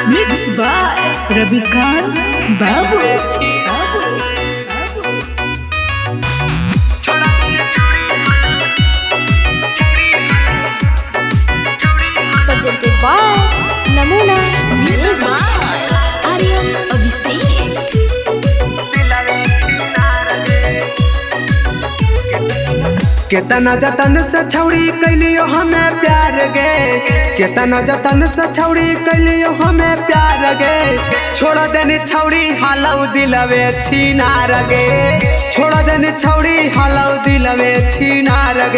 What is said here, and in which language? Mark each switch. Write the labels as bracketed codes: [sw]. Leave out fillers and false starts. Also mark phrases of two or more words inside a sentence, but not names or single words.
[en] Mix by Ravikant Babu. Presented by Namuna Music by Aryan Abhishek. [mai] केतना जतन से छौड़ी कैलियो हमें प्यार गे, केतना जतन से छौड़ी कैलियो हमें प्यार गे। छोड़ देनी छौड़ी हालौ दिलवे छीनार गे, छोड़ देनी छौड़ी हालौ दिलवे छीनार गे।